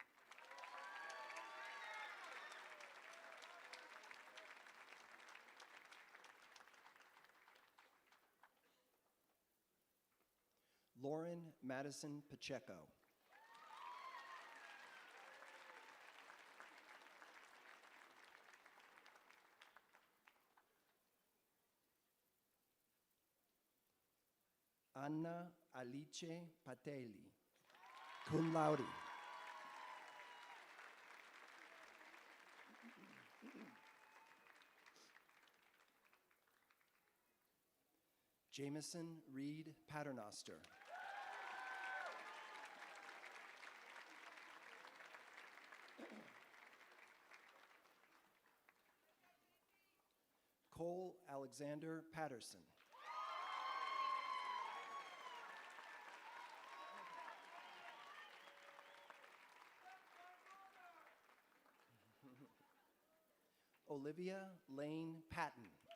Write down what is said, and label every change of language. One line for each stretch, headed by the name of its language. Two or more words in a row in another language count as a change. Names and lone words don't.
English: Lauren Madison Pacheco. Anna Alice Patelli,
Latin: cum laude.
English: Jameson Reed Paternoster. Cole Alexander Patterson. Olivia Lane Patton.